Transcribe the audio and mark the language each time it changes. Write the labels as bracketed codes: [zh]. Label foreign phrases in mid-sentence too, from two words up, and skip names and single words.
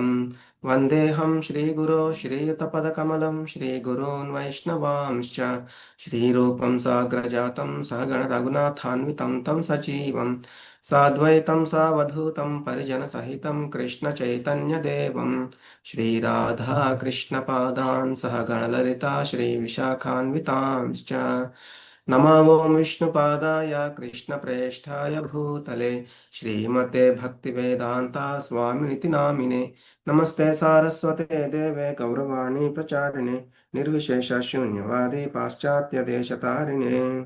[sa] వందేహం శ్రీగురో శ్రీయుతపదకమలం శ్రీగురూన్ వైష్ణవాంశ్చ శ్రీరూపం సాగ్రజాతం సహగణ రఘునాథాన్వితం తం సజీవం సాద్వైతం సావధూతం పరిజన సహితం కృష్ణ చైతన్య దేవం శ్రీరాధా కృష్ణ పాదాన్ సహ గణలలితా శ్రీ విశాఖాన్వితాంశ్చ नमो ओं विष्णुपादाय कृष्णप्रेष्ठाय भूतले श्रीमते भक्तिवेदान्ता स्वामिनिति नामिने नमस्ते सारस्वते देवे गौरवाणी प्रचारिणे निर्विशेष शून्यवादी पाश्चात्य देशतारिणे।